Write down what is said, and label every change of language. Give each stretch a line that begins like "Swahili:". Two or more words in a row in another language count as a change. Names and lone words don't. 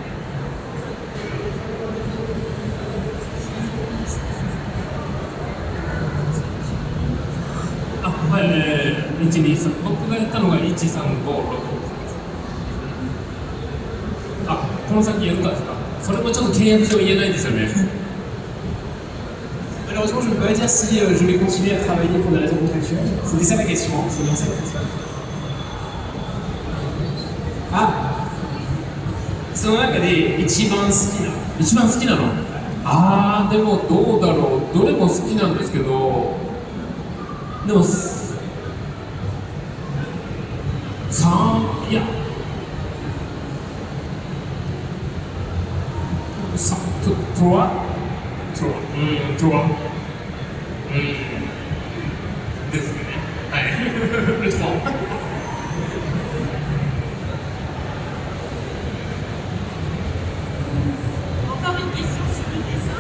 Japanese: はい、123、僕がやったのが1、3、5、6。この先やるかですか？それもちょっと契約上言えないんですよね。
French: Malheureusement, je ne peux pas dire si je vais continuer à travailler pour des raisons contractuelles. C'était ça la question, c'est bien ça la question.
Japanese: Ah, その中で一番好きな。一番好きなの？ああ、でもどうだろう。どれも好きなんですけど、でもいや。トロワですね。はい。le 3。
French: Encore une question sur le dessin.